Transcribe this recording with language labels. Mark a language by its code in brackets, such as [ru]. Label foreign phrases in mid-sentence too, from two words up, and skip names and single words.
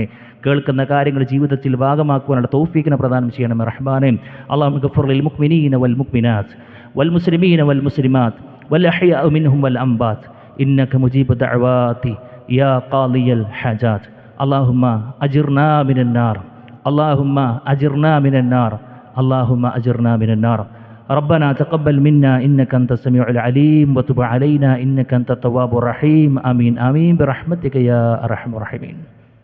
[ml] കേൾക്കുന്ന കാര്യങ്ങൾ ജീവിതത്തിൽ ഭാഗമാക്കുവാനുള്ള തൗഫീഖിനെ പ്രദാനം ചെയ്യണമേ റഹ്മാനെ. [ar] اللهم اغفر للمؤمنين والمؤمنات والمسلمين والمسلمات والأحياء منهم والأموات إنك مجيب الدعوات يا قاضي الحاجات. اللهم أجرنا من النار. اللهم أجرنا من النار. اللهم أجرنا من النار. ربنا تقبل منا إنك أنت السميع العليم وتب علينا إنك أنت التواب الرحيم. آمين آمين برحمتك يا أرحم الراحمين.